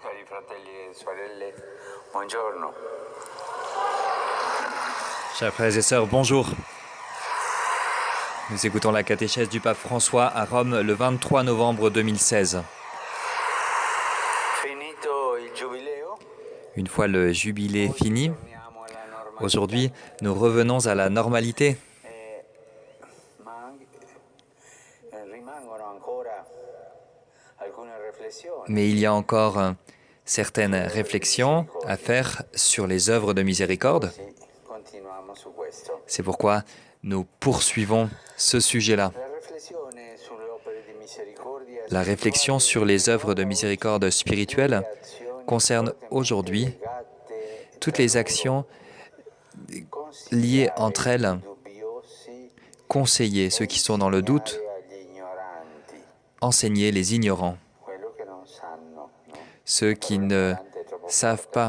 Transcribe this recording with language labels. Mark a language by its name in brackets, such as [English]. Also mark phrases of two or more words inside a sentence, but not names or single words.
[Italian] fratelli e sorelle, buongiorno. [French] Chers frères et sœurs, bonjour. Nous écoutons la catéchèse du pape François à Rome le 23 novembre 2016. [Italian] Finito il giubileo, [French] Une fois le jubilé fini, aujourd'hui nous revenons à la normalité. [Italian] ma rimangono ancora alcune riflessioni. [French] Mais il y a encore certaines réflexions à faire sur les œuvres de miséricorde. [Italian] Sì, continuiamo su questo. [French] C'est pourquoi nous poursuivons ce sujet-là. [Italian] La riflessione sulle opere di misericordia [French] La réflexion sur les œuvres de miséricorde spirituelle concerne aujourd'hui toutes les actions liées entre elles, conseiller ceux qui sont dans le doute, enseigner les ignorants, ceux qui ne savent pas.